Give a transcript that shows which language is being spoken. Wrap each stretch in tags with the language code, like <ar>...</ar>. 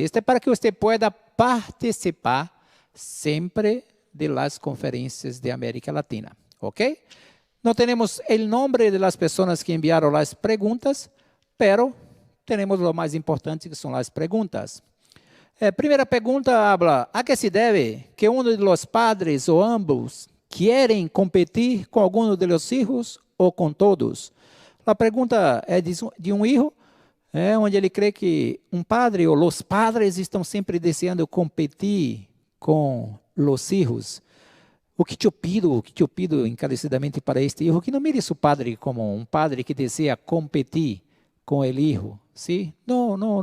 <pt>Este é para que você</pt> <es>pueda participar</es> <pt>sempre de las conferências de América Latina. ¿Ok?</pt> <es>No tenemos el nombre de las personas que enviaron las preguntas, pero tenemos lo más importante, que son las preguntas.</es> <pt>Primeira pergunta</pt> <es>habla, ¿a qué se debe que uno de los padres o ambos quieren competir con alguno de los hijos o con todos?</es> <pt>A pergunta é de um hijo, onde ele crê que um padre ou os padres estão sempre desejando competir com os hijos. O que eu</pt> <es>pido encarecidamente</es> <pt>para este hijo, que não mire seu padre como um padre que deseja competir com o hijo, ¿sí? Não.</pt>